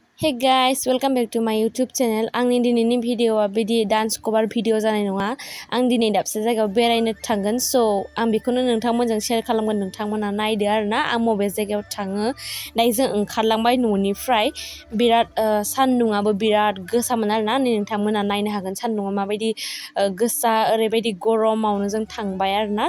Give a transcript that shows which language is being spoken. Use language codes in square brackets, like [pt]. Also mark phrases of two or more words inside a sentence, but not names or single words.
[en] Hey guys, welcome back to my YouTube channel. [brx] आंनि दिनैनि भिडिअआ बिदि डान्स कभार भिडिअ जानाय नङा। आं दिनै दाबसे जायगायाव बेरायनो थांगोन स' आं बेखौनो नोंथांमोनजों शेयार खालामगोन। नोंथांमोना नायदो आरोना आं बबे जायगायाव थाङो। दायो जों ओंखारलांबाय न'निफ्राय बिराद सान्दुङाबो बिराद गोसामोन आरोना नोंथांमोना नायनो हागोन सान्दुङा माबायदि गोसा ओरैबायदि गरमावनो जों थांबाय आरोना।